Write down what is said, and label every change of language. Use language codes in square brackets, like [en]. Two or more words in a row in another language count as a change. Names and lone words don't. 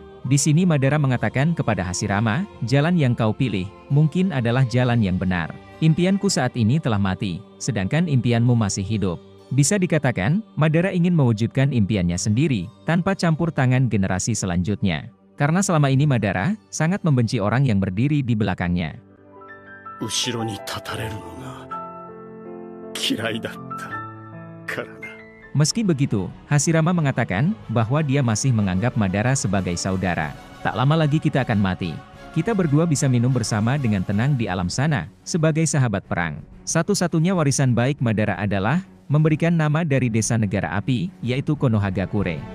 [id] Di sini Madara mengatakan kepada Hashirama, jalan yang kau pilih, mungkin adalah jalan yang benar. Impianku saat ini telah mati, sedangkan impianmu masih hidup. Bisa dikatakan, Madara ingin mewujudkan impiannya sendiri, tanpa campur tangan generasi selanjutnya. Karena selama ini Madara, sangat membenci orang yang berdiri di belakangnya. [ja] 後ろに立たれるのが嫌いだったからな。 [id] Meski begitu, Hashirama mengatakan bahwa dia masih menganggap Madara sebagai saudara. Tak lama lagi kita akan mati. Kita berdua bisa minum bersama dengan tenang di alam sana, sebagai sahabat perang. Satu-satunya warisan baik Madara adalah memberikan nama dari desa negara api, yaitu Konohagakure.